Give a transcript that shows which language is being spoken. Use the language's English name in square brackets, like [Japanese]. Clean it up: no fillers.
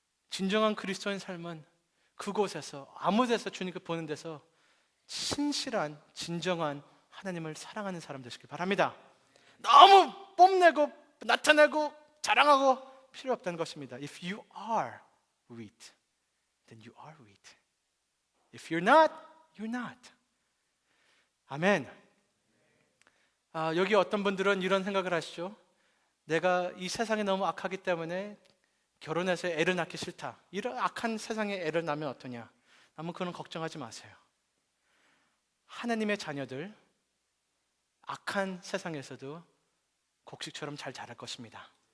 [Korean] 진정한 그리스도인 삶은 그곳에서 아무 데서 주님께 보는 데서 신실한 진정한 하나님을 사랑하는 사람 되시길 바랍니다. 너무 뽐내고 나타내고 자랑하고 필요 없다는 것입니다. [English] If you are wheat, then you are wheat. If you're not, you're not. [Korean] 아멘. 여기 어떤 분들은 이런 생각을 하시죠. 내가 이 세상이 너무 악하기 때문에 결혼해서 애를 낳기 싫다. 이런 악한 세상에 애를 낳으면 어떠냐. 아무 그런 걱정하지 마세요. 하나님의 자녀들 악한 세상에서도 곡식처럼 잘 자랄 것입니다.